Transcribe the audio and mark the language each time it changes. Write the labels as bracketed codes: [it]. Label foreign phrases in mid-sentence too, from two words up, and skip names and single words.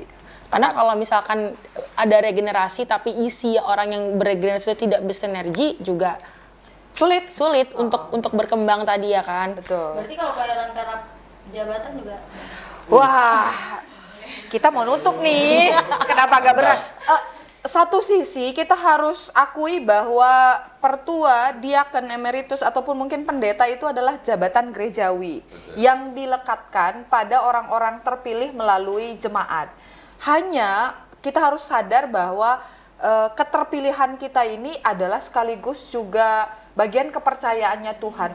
[id] Karena kalau misalkan ada regenerasi tapi isi orang yang beregenerasi itu tidak bersinergi juga sulit untuk berkembang tadi ya kan? Betul. Berarti kalau pelayanan karena jabatan juga. Wah, kita mau nutup nih. Kenapa agak berat? Satu sisi kita harus akui bahwa pertua, diaken, emeritus ataupun mungkin pendeta itu adalah jabatan gerejawi yang dilekatkan pada orang-orang terpilih melalui jemaat. Hanya kita harus sadar bahwa keterpilihan kita ini adalah sekaligus juga bagian kepercayaannya Tuhan.